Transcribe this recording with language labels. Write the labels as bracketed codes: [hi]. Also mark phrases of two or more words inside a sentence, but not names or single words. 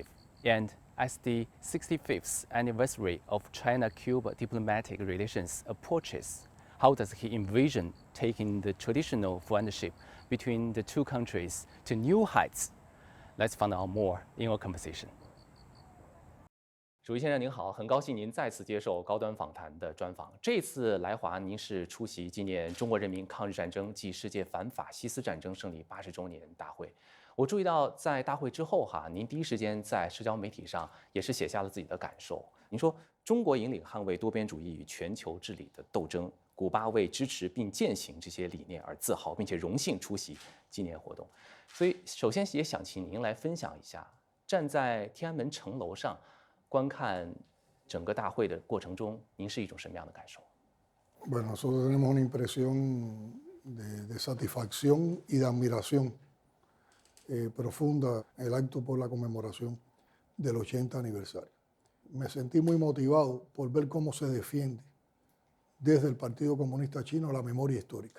[en] And as the 65th anniversary of China-Cuba diplomatic relations approaches, how does he envision taking the traditional friendship between the two countries to new heights? Let's find out more in our conversation. [zh] 主席先生您好，很高兴您再次接受高端访谈的专访。这次来华，您是出席纪念中国人民抗日战争暨世界反法西斯战争胜利80周年大会。我注意到，在大会之后您第一时间在社交媒体上也是写下了自己的感受。您说，中国引领捍卫多边主义与全球治理的斗争，古巴为支持并践行这些理念而自豪，并且荣幸出席纪念活动。所以，首先也想请您来分享一下，站在天安门城楼上观看整个大会的过程中，您是一种什么样的感受？ [es] Bueno, nosotros tenemos una impresión de satisfacción y de admiración profunda en el acto por la conmemoración del 80 aniversario. Me sentí muy motivado por ver cómo se defiende desde el Partido Comunista Chino la memoria histórica.